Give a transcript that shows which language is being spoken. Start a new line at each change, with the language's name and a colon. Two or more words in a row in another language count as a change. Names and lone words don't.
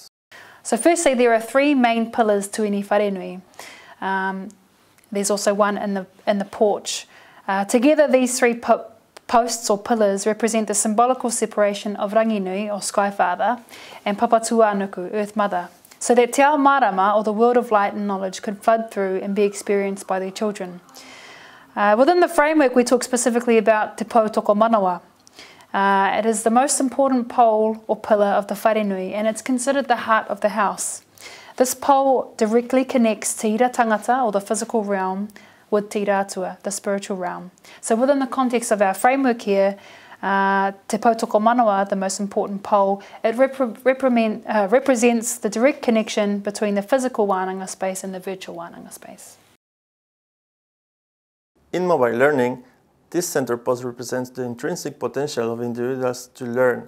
English: So firstly, there are 3 main pillars to any wharenui. There's also one in the porch. Together, these 3 posts or pillars represent the symbolical separation of ranginui or Sky Father and Papatuanuku, Earth Mother, so that
Māori: te ao marama
English: or the world of light and knowledge could flood through and be experienced by their children. Within the framework, we talk specifically about
Māori: te pou toko manawa.
English: It is the most important pole or pillar of the wharenui and it's considered the heart of the house. This pole directly connects
Māori: te ira tangata
English: or the physical realm with
Māori: te ira atua,
English: the spiritual realm. So within the context of our framework here,
Māori: te pou toko manawa,
English: the most important pole, it represents the direct connection between the physical wānanga space and the virtual wānanga space. In mobile learning, This center post represents the intrinsic potential of individuals to learn.